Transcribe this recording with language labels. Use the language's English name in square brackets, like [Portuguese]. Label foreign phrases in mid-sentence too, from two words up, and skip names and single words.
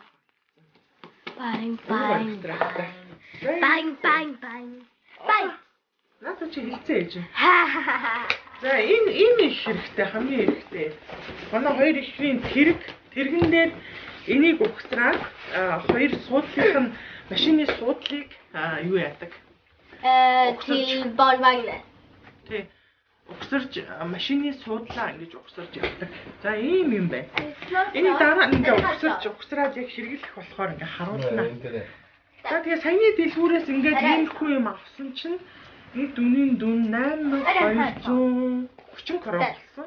[Mongolian] Bang bang. Bang bang bang. Bang. Надад чи хэлцээ ээж. За энэ их хэрэгтэй хамгийн хэрэгтэй. Манай хоёр ихрийн тэргэн дээр энийг ухтраад хоёр суудлынх нь машины суудлыг юу яадаг? [Swedish] Till barnvagnen. [Mongolian] Тий. Угсарч машины суудлаа ингэж угсарч явдаг. За ийм юм байна. Энийг дараа ингээ угсраад яг хэрэглэх болохоор ингээ харуулна. За тэгээ саяны дэлгүүрээс ингээд иймэрхүү юм авсан чинь нэг дүнийн дүн 8240 крон болсон.